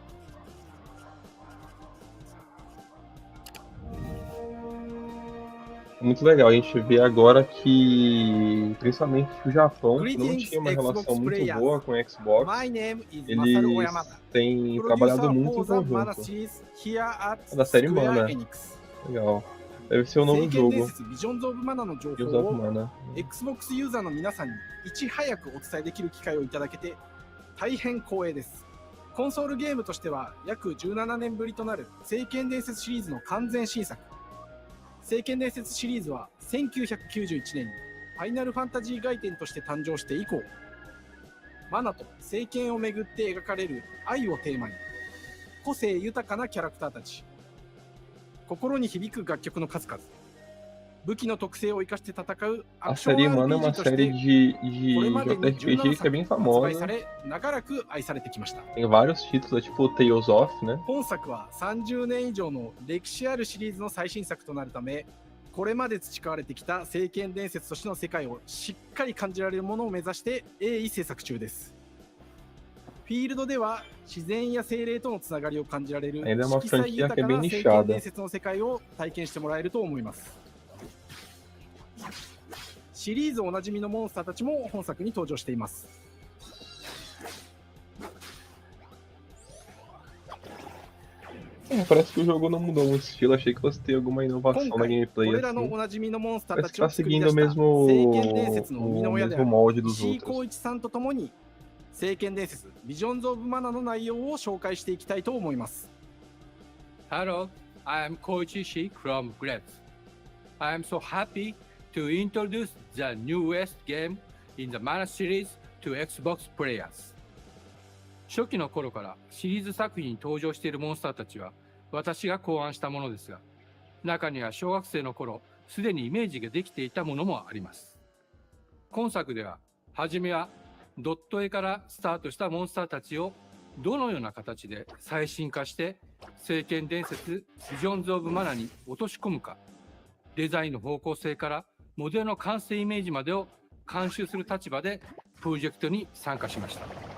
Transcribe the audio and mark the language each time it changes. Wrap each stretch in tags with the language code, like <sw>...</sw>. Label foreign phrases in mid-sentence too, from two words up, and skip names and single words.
<pt>Muito legal, a gente vê agora que, principalmente o Japão, que não tinha uma relação muito boa com o Xbox, eles têm trabalhado muito em conjunto. Da série Mana. Legal. Deve ser o novo jogo. Visions of Mana.</pt> <ja>Xbox ユーザーの皆さんにいち早くお伝えできる機会をいただけて大変光栄です。コンソールゲームとしては約17年ぶりとなる聖剣伝説シリーズの完全新作。聖剣伝説シリーズは1991年にファイナルファンタジー外伝として誕生して以降、マナと聖剣をめぐって描かれる愛をテーマに、個性豊かなキャラクターたち、心に響く楽曲の数々、武器の特性を生かして戦うアクション RPG としてこれまでに17作発売され、長らく愛されてきました。</ja> <pt>Tem vários títulos, tipo Tales of, né?</pt> <ja>本作は30年以上の歴史あるシリーズの最新作となるため、これまで培われてきた聖剣伝説としての世界をしっかり感じられるものを目指して鋭意制作中です。フィールドでは自然や精霊とのつながりを感じられる色彩豊かな聖剣伝説の世界を体験してもらえると思います。シリーズおなじみのモンスターたちも本作に登場しています。</ja> <pt>Parece que o jogo não mudou muito o estilo, achei que fosse ter alguma inovação na gameplay assim. Parece que tá seguindo o mesmo molde dos outros.</pt> <ja>聖剣伝説ビジョンズ・オブ・マナの内容を紹介していきたいと思います。</ja> <en>Hello, I am Koichi Shi from Grabs. I am so happy to introduce the newest game in the Mana series to Xbox players.</en> <ja>初期の頃からシリーズ作品に登場しているモンスターたちは私が考案したものですが、中には小学生の頃すでにイメージができていたものもあります。今作では初めはドット絵からスタートしたモンスターたちをどのような形で最新化して聖剣伝説ビジョンズ・オブ・マナに落とし込むか、デザインの方向性からモデルの完成イメージまでを監修する立場でプロジェクトに参加しました。</ja>